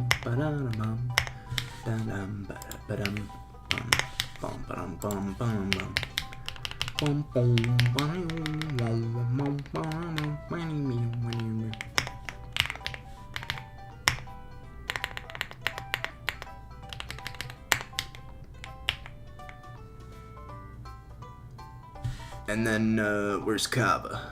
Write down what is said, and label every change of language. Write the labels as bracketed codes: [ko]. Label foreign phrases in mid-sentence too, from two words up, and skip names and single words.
[en] bada bum bam bada badum bum bum badum bum bum bum bum bum bum bum bum. And then where's Kava?